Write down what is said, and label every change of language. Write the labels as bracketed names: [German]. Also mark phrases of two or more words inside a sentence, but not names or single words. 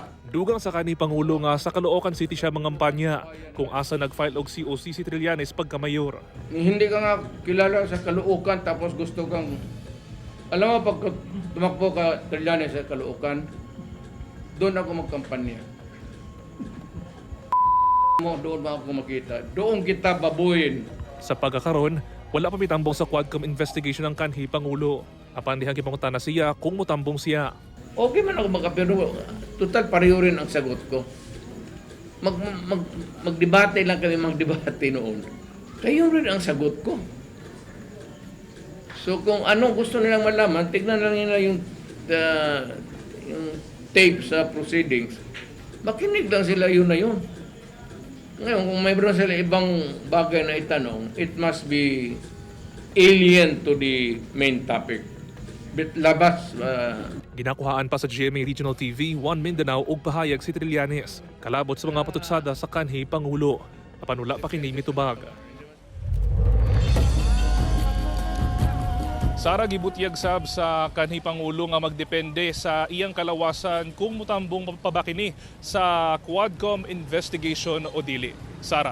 [Cebuano] Dugang sa kanhi Pangulo nga sa Caloocan City siya mangampanya kung asa nag-file og COC si Trillanes pagkamayor. [Filipino] Hindi ka nga kilala sa Caloocan tapos gusto kang... Alam mo pag tumakbo ka Trillanes sa Caloocan, doon ako magkampanya. Doon ba ako makita? Doon kita babuin. [Cebuano] Sa pagkakaroon, wala pa mitambong sa Quadcom investigation ang kanhi Pangulo. Apan dihang gipangutan na siya kung mutambong siya. [Filipino] Okay man ako magkapiro. Total pareho rin ang sagot ko. Magdebate lang kami magdebate noon. Kayo rin ang sagot ko. So kung anong gusto nilang malaman, tignan lang nila yung tape sa proceedings. Makinig lang sila yun na yun. Ngayon, kung mayroon sila ibang bagay na itanong, [English] it must be alien to the main topic. [Filipino] Labas. [Cebuano] Ginakuhaan pa sa GMA Regional TV, 1 Mindanao ug pahayag si Trillanes. Kalabot sa mga patutsada sa kanhi Pangulo. Apan wala pa kini mitubag. Sara, gibutyag sab sa kanhi Pangulo nga magdepende sa iyang kalawasan kung mutambong pa ba kini sa Quadcom investigation o dili.